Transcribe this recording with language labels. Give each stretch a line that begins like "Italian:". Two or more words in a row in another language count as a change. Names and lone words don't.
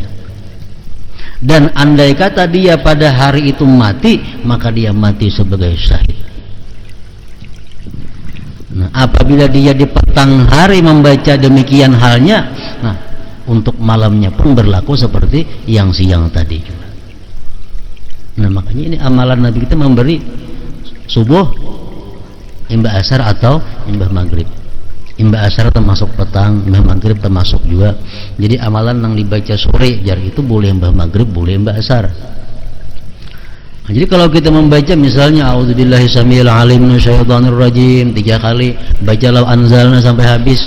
Indonesian: Dan andai kata dia pada hari itu mati, maka dia mati sebagai syahid. Nah, apabila dia di petang hari membaca demikian halnya, nah, untuk malamnya pun berlaku seperti yang siang tadi juga.
Banjar: Nah, makanya ini amalan Nabi kita memberi subuh, imbah asar atau imbah maghrib. Imbah asar termasuk petang, imbah maghrib termasuk juga. Jadi amalan yang dibaca sore jar itu boleh imbah maghrib, boleh imbah asar.
Indonesian: Jadi kalau kita membaca misalnya
Arabic: أعوذ بالله السميع العليم من الشيطان الرجيم
Indonesian: 3 kali, baca law anzalna sampai habis.